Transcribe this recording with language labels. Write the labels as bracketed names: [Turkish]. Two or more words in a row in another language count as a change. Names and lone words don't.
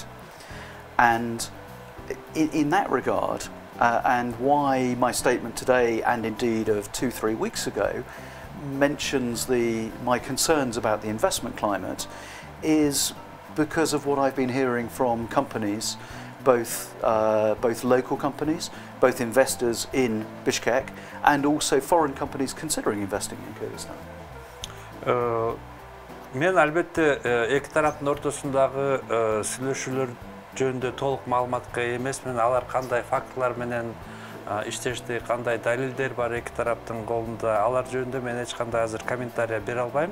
[English] And in that regard, and why my statement today, and indeed of 2-3 weeks ago, mentions my concerns about the investment climate, is because of what I've been hearing from companies, both local companies, both investors in Bishkek, and also foreign companies considering investing in Kyrgyzstan. [Kyrgyz] Мен албетте эки тараптын ортосундагы сүйлөшүүлөр жөнүндө толук маалыматка эмесмин. Алар кандай фактылар менен иштешти, кандай далилдер бар эки тараптын колунда, алар жөнүндө мен эч кандай азыр комментарий бере албайм.